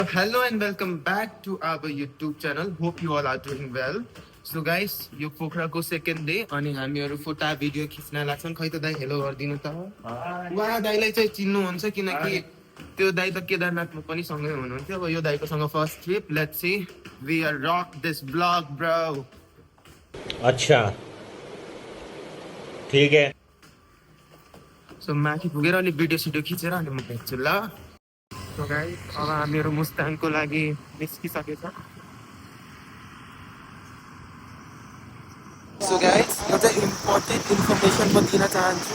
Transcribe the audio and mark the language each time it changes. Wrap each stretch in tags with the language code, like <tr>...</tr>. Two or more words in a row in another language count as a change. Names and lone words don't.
<en>Hello and welcome back to our YouTube channel. Hope you all are doing well. So guys,</en> <ne>यो पोखराको</ne> <en>second day</en> <ne>अनि हामीहरू फोटा भिडियो खिच्न लाग्छन्। खै त दाइ हेलो गरिदिनु त। उहाँ दाइलाई चाहिँ चिन्नुहुन्छ किनकि त्यो दाइ त केदारनाथमा पनि सँगै हुनुहुन्थ्यो। अब यो दाइको सँग</ne> <en>first trip. let's see we are rock this vlog bro.</en> <hi>अच्छा ठीक है।</hi> <ne>सो माथि पुगेर अलि भिडियो सिडियो खिचेर अनि म भेट्छु ल।</ne> <en>so guys</en> <ne>अब हामीहरू मुस्ताङको लागि निस्किसकेछ।</ne> <en>so guys</en> <ne>यो चाहिँ</ne> <en>important information</en> <ne>म दिन चाहन्छु।</ne>